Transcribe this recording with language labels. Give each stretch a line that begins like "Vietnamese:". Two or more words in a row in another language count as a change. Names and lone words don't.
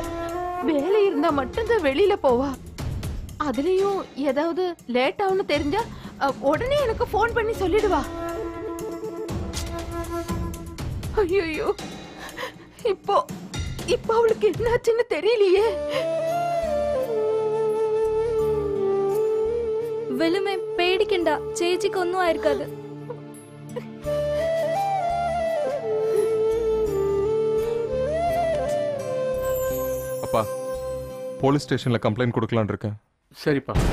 Tamil: வேலை இருந்தா மட்டும்தான் வெளியில போவா. அதுலயும் ஏதாவது லேட் ஆகும்னு தெரிஞ்சா உடனே எனக்கு போன் பண்ணி சொல்லிடுவா. ஐயோ, இப்போ அவளுக்கு என்னாச்சுன்னு தெரியலையே.
Malayalam: വെളുമേ പേടിക്കണ്ട, ചേച്ചിക്ക് ഒന്നും ആയിരിക്കാது.
Tamil: அப்பா, போலீஸ் ஸ்டேஷன்ல கம்ப்ளைண்ட் கொடுக்கலான்னு இருக்கேன். சரிப்பா.